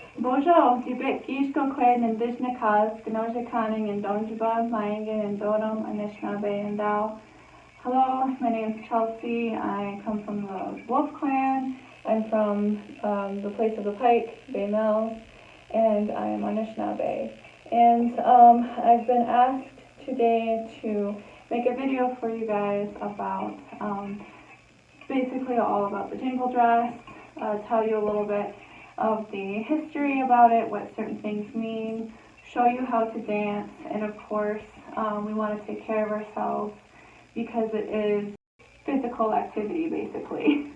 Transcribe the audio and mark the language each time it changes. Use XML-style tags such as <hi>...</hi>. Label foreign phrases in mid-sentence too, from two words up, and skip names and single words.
<oj>Bojo, Dibit Gishko Quaid and Dishnakas, Gnoja Conning and Donjiba, Mayangan and Donam, Anishinaabe and Dao.</oj> <en>Hello, my name is Chelsey. I come from the Wolf Clan. I'm from the place of the Pike, Bay Mills, and I am Anishinaabe. And I've been asked today to make a video for you guys about basically all about the Jingle Dress, tell you a little bit of the history about it, what certain things mean, show you how to dance, and of course we want to take care of ourselves because it is physical activity basically.</en>